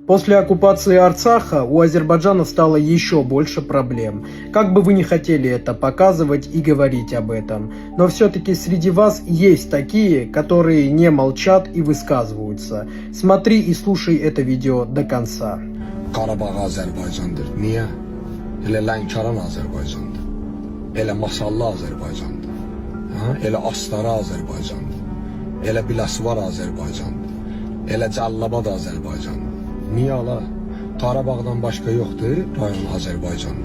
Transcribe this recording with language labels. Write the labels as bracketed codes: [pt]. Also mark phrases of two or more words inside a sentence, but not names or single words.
[ru] После оккупации Арцаха у Азербайджана стало еще больше проблем. Как бы вы ни хотели это показывать и говорить об этом, но все-таки среди вас есть такие, которые не молчат и высказываются. Смотри и слушай это видео до конца. [az] Qarabağ Azərbaycandır. Niyə? Elə Lənkəran Azərbaycandır. Elə Masallı Azərbaycandır. Elə Astara Azərbaycandır. Elə Biləsuvar Azərbaycandır. Elə Cəllabad Azərbaycandır. Niyə ala? Qarabağdan başqa yoxdur, rayon Azərbaycanda.